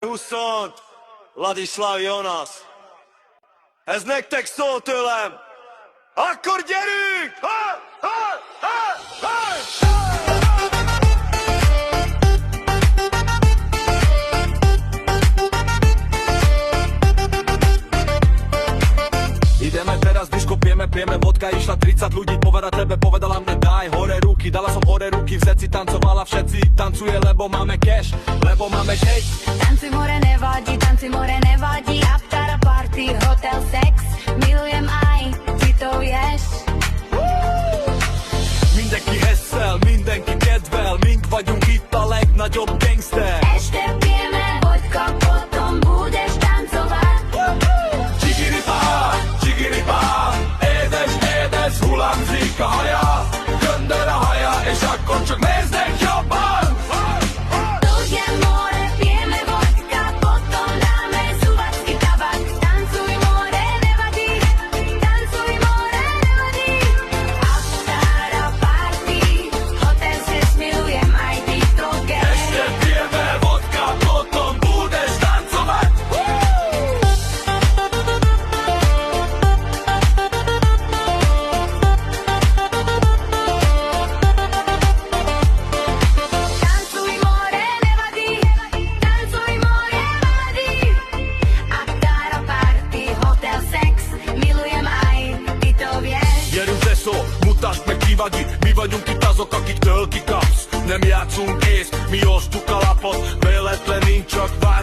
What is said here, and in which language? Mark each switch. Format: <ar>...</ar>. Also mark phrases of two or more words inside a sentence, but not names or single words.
<hu>20 Ladislav Jonas. Ez nektek szól tőlem! Akkor gyerünk! Ha, ha, ha, ha!</hu> <sk>Ideme teraz, disko pijeme vodka. Išla 30 ľudí, poveda tebe, povedala mne daj hore ruky. Dala som hore ruky, v zeci tancovala, všetci tancuje, lebo máme cash, lebo máme cake. Tancuj more nevadí,</sk> <en>after party, hotel, sex.</en> <sk>Milujem aj, ty to vieš.</sk> <hu>Mindenki hesszel, mindenki kedvel, mink vagyunk itt a legnagyobb gangster.</hu> <sk>Este pijeme vodka, potom budeš tancovať.</sk> <hu>Csigiripá, édes, hullámzik a haja, göndör a haja, és akkor csak néznek jobban.</hu> <sk>Ľudia more, pijeme vodka, potom dáme suvacký tabak. Tancuj more nevadí, tancuj more nevadí.</sk> <en>After a party, hotel sex,</en> <sk>milujem aj ty to vieš. Ešte pijeme vodka, potom budeš tancovať. Tancuj more nevadí, tancuj more nevadí.</sk> <en>After a party, hotel sex,</en> <sk>milujem aj ty to vieš.</sk> <hu>Gyerünk Tesszó, mutasd meg ki vagy itt. Mi vagyunk itt azok, akiktől kikapsz. Nem játszunk kész, mi osztuk a lapot. Véletlen nincs, csak</hu>